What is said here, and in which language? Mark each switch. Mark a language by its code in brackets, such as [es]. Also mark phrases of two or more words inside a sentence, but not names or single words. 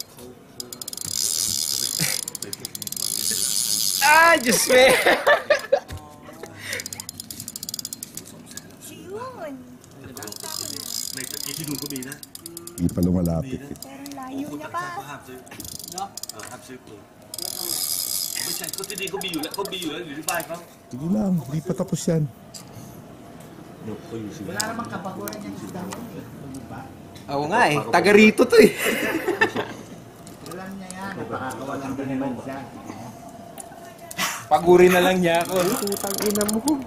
[tl] Ah, Diyos me. Yun. Nakita ko na. May itinong ko na. Di pa lumalapit eh. Pero layo niya pa. [en] Absolutely. [th] ไม่ใช่เขาที่นี่เขามีอยู่แล้วอยู่ที่บ้านเขา [tl] Sige lang, di pa tapos yan. Wala namang kabaguran yung isda mo eh. Oo nga eh. Taga rito to eh. Wala niya yan. Napakakawalan din naman siya. Paguri na lang niya ako. Putang ina mo.